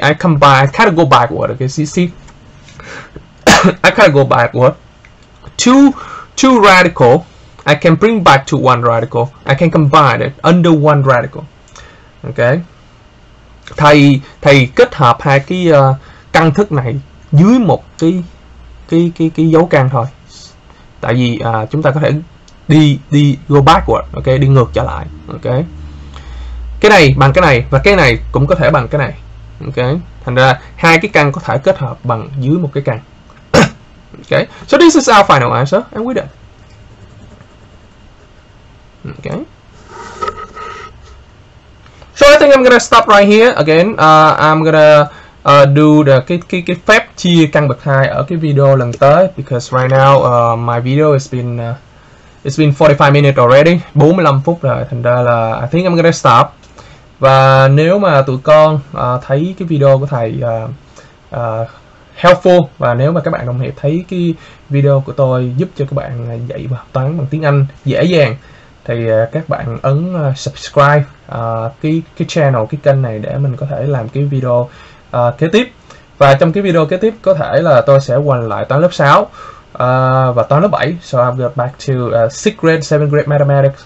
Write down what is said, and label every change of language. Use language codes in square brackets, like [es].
[en] I kind of go backward. Okay, see, I kind of go backward. Two radical, I can bring back to 1 radical. I can combine it under 1 radical. Okay. [vi] Thầy kết hợp hai cái căn thức này dưới một cái dấu căn thôi. Tại vì chúng ta có thể đi [en] go backward, [vi] ok, đi ngược trở lại, ok. Cái này bằng cái này và cái này cũng có thể bằng cái này, ok. Thành ra hai cái căn có thể kết hợp bằng dưới một cái căn. [en] Okay, so this is our final answer, and we're done. Okay. So I think I'm gonna stop right here. Again, I'm gonna do the [vi] cái phép chia căn bậc 2 ở cái video lần tới, [en] because right now my video has been it's been 45 minutes already, [vi] 45 phút rồi, thành ra là [en] I think I'm gonna stop. [vi] Và nếu mà tụi con thấy cái video của thầy helpful, và nếu mà các bạn đồng nghiệp thấy cái video của tôi giúp cho các bạn dạy và học toán bằng tiếng Anh dễ dàng, thì các bạn ấn subscribe cái channel, cái kênh này để mình có thể làm cái video kế tiếp. Và trong cái video kế tiếp có thể là tôi sẽ quay lại toán lớp 6 và toán lớp 7. [en] So I'll get back to 6th grade, 7th grade mathematics.